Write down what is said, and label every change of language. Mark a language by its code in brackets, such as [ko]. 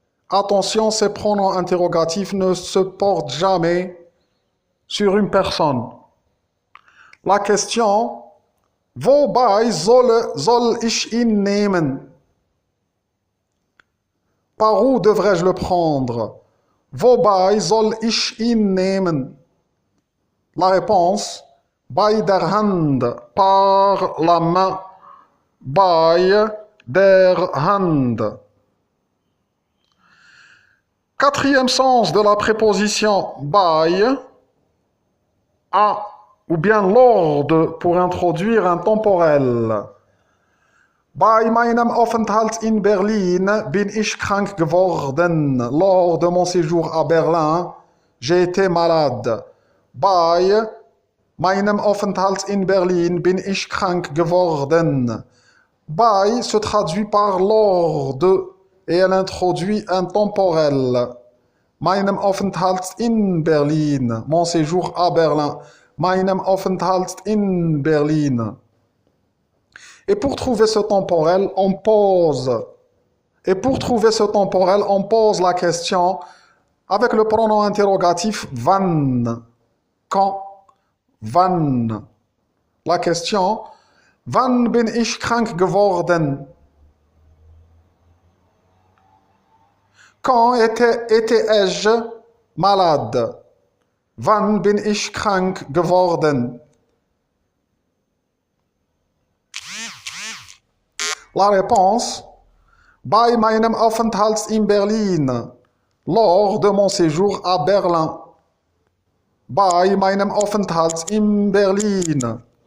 [fr] Attention, ces pronoms interrogatifs ne se portent jamais sur une personne. La question, [de] wobei soll ich ihn nehmen? [fr] Par où devrais-je le prendre? [de] Wobei soll ich ihn nehmen? [fr] La réponse, [de] bei der Hand, [fr] par la main. [de] Bei der Hand. [fr] Quatrième sens de la préposition by, à ou bien lors de pour introduire un temporel. [de] Bei meinem Aufenthalt in Berlin bin ich krank geworden. [fr] Lors de mon séjour à Berlin, j'ai été malade. [de] Bei meinem Aufenthalt in Berlin bin ich krank geworden. [fr] Bei se traduit par lors de et elle introduit un temporel. [de] Meinem Aufenthalt in Berlin. [fr] Mon séjour à Berlin. [de] Meinem Aufenthalt in Berlin. [fr] Et pour trouver ce temporel, on pose. Et pour trouver ce temporel, on pose la question avec le pronom interrogatif wann. Quand? [de] Wann. [fr] La question, [de] wann bin ich krank geworden? [fr] Quand étais-je malade? [de] Wann bin ich krank geworden? [fr] La réponse, [de] bei meinem Aufenthalt in Berlin, [fr] lors de mon séjour à Berlin. [de] Bei meinem Aufenthalt in Berlin.